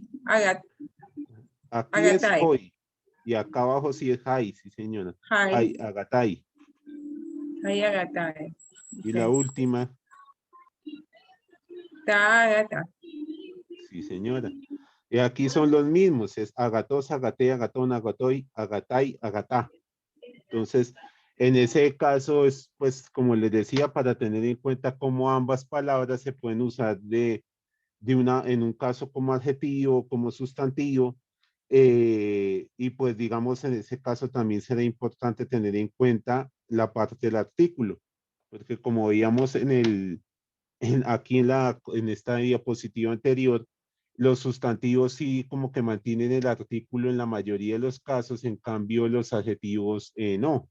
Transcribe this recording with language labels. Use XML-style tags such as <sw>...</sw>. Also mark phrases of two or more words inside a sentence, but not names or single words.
<es>Aquí es Agatai. hoy y acá abajo sí es hay, sí señora. Jai.</es> <el>αἱ, ἀγαθαί. αἱ ἀγαθαί.</el> <es>Y la última,</es> <el>τὰ ἀγαθά.</el> <es>sí señora. Y aquí son los mismos, es</es> <el>ἀγαθός, ἀγαθή, ἀγαθόν, ἀγαθοί, ἀγαθαί, ἀγαθά.</el> <es>Entonces, en ese caso es, pues, como les decía, para tener en cuenta cómo ambas palabras se pueden usar en un caso como adjetivo, como sustantivo, y pues digamos en ese caso también será importante tener en cuenta la parte del artículo, porque como veíamos aquí en esta diapositiva anterior, los sustantivos sí como que mantienen el artículo en la mayoría de los casos, en cambio los adjetivos no.</es>